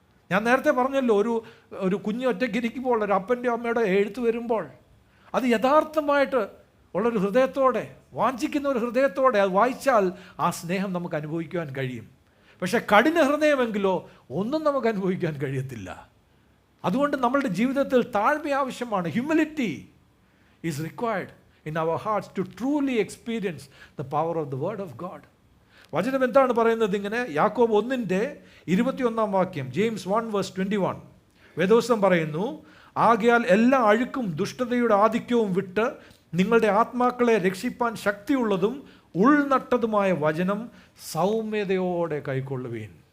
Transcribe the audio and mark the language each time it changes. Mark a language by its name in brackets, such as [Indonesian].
[Malayalam] ഞാൻ നേരത്തെ പറഞ്ഞല്ലോ, ഒരു കുഞ്ഞ് ഒറ്റയ്ക്ക് ഇരിക്കുമ്പോൾ ഒരു അപ്പൻ്റെയോ അമ്മയുടെ എഴുത്ത് വരുമ്പോൾ അത് യഥാർത്ഥമായിട്ട് ഉള്ളൊരു ഹൃദയത്തോടെ, വാഞ്ചിക്കുന്ന ഒരു ഹൃദയത്തോടെ അത് വായിച്ചാൽ ആ സ്നേഹം നമുക്ക് അനുഭവിക്കുവാൻ കഴിയും. പക്ഷേ കഠിന ഹൃദയമെങ്കിലോ ഒന്നും നമുക്ക് അനുഭവിക്കാൻ കഴിയത്തില്ല. അതുകൊണ്ട് നമ്മളുടെ ജീവിതത്തിൽ താഴ്മ ആവശ്യമാണ്. [English] Humility is required in our hearts to truly experience the power of the word of God. [Malayalam] വചനം എന്താണ് പറയുന്നത്? ഇങ്ങനെ യാക്കോബ് 1:21 ജെയിംസ് 1:21 വേദോസ്തം പറയുന്നു, ആകയാൽ എല്ലാ അഴുക്കും ദുഷ്ടതയുടെ ആധിക്യവും വിട്ട് നിങ്ങളുടെ ആത്മാക്കളെ രക്ഷിപ്പാൻ ശക്തിയുള്ളതും ഉൾനട്ടതുമായ വചനം സൗമ്യതയോടെ കൈക്കൊള്ളുവീൻ.